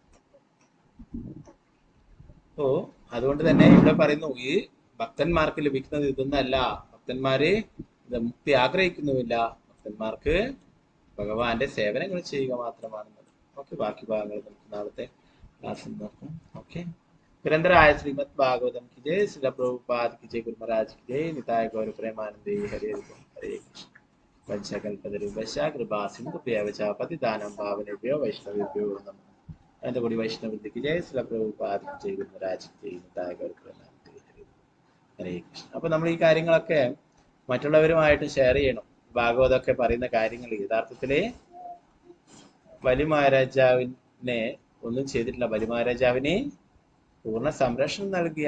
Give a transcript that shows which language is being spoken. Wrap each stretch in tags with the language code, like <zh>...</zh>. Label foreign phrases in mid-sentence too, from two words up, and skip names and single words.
<ml>അപ്പോ അതുകൊണ്ട് തന്നെ ഇവിടെ പറയുന്നു, ഈ ഭക്തന്മാർക്ക് ലഭിക്കുന്നത് ഇതൊന്നല്ല. ഭക്തന്മാര് മുക്തി ആഗ്രഹിക്കുന്നുമില്ല. ഭക്തന്മാർക്ക് ഭഗവാന്റെ സേവനങ്ങൾ ചെയ്യുക മാത്രമാണെന്നത്. ഓക്കെ, ബാക്കി ഭാഗങ്ങൾ നമുക്ക് നാളത്തെ ക്ലാസ്സിൽ നോക്കാം.</ml> <hi>ഓക്കെ. നിരന്തരായ ശ്രീമദ് ഭാഗവതം की जय, श्रील प्रभुपाद की जय, गुरु महाराज की जय, निताय गौर प्रेमानंदे हरे हरे कृष्ण।</hi> <sa>पंचकल्पतरुभ्यश्च कृपा सिन्धुभ्यः च पतितानां पावनेभ्यो वैष्णवेभ्यो नमः।</sa> <hi>अनंतकोटि वैष्णववृंद की जय, श्रील प्रभुपाद की जय, गुरु महाराज की जय, निताय गौर प्रेमानंदे हरे कृष्ण।</hi> <ml>അപ്പൊ നമ്മൾ ഈ കാര്യങ്ങളൊക്കെ മറ്റുള്ളവരുമായിട്ട് ഷെയർ ചെയ്യണം. ഭാഗവതമൊക്കെ പറയുന്ന കാര്യങ്ങൾ യഥാർത്ഥത്തില് ബലി മഹാരാജാവിനെ ഒന്നും ചെയ്തിട്ടില്ല. ബലി മഹാരാജാവിന് പൂർണ്ണ സംരക്ഷണം നൽകിയ</ml>